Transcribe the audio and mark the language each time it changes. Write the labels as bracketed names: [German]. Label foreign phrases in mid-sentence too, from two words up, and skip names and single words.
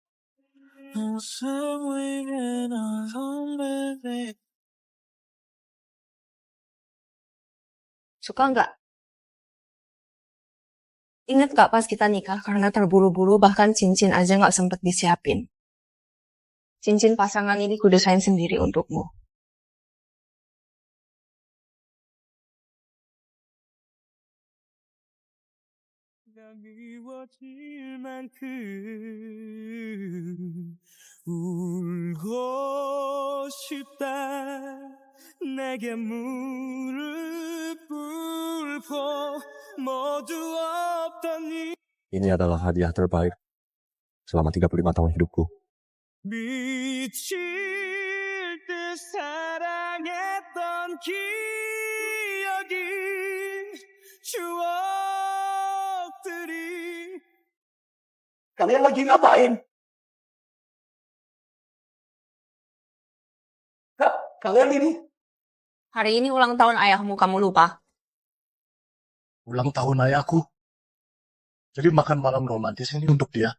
[Indonesian] Suka nggak? Ingat nggak pas kita nikah karena terburu-buru bahkan cincin aja nggak sempet disiapin. Cincin pasangan ini kudesain sendiri untukmu. [Korean] 미워질 만큼 울고 싶다 내게 무릎 꿇고 모두 없던 이 [Indonesian] Ini adalah hadiah terbaik selama 35 tahun hidupku. [Korean] 미칠 듯 사랑했던 기억이 추억 [Indonesian] Kalian lagi ngapain? Kak, kalian ini Hari ini ulang tahun ayahmu, kamu lupa? ulang tahun ayahku. Jadi makan malam romantis ini untuk dia.